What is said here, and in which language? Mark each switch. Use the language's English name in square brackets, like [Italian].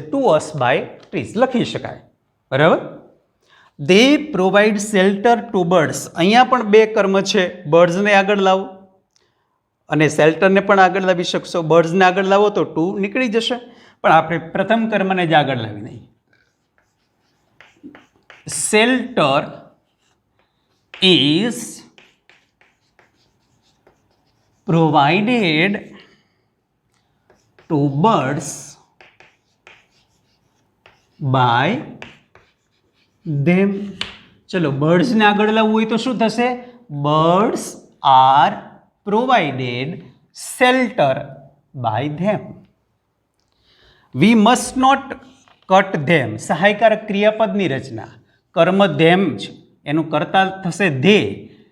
[English] to us by trees [Gujarati] લખી શકાય. બરાબર. [English] They provide shelter to birds. [Gujarati] અહીંયા પણ બે કર્મ છે, બર્ડ્સને આગળ લાવો અને શેલ્ટરને પણ આગળ લાવી શકશો. બર્ડ્સને આગળ લાવો તો ટુ નીકળી જશે, પણ આપણે પ્રથમ કર્મને જ આગળ લાવી નહીં. [English] Shelter is provided to birds by them. [Gujarati] ચલો, બર્ડ્સને આગળ લાવવું હોય તો શું થશે? [English] Birds are provided shelter by them. We must not cut them. [Gujarati] સહાયકારક ક્રિયાપદની રચના, કર્મ ધેમ છે, એનું કર્તા થશે ધે.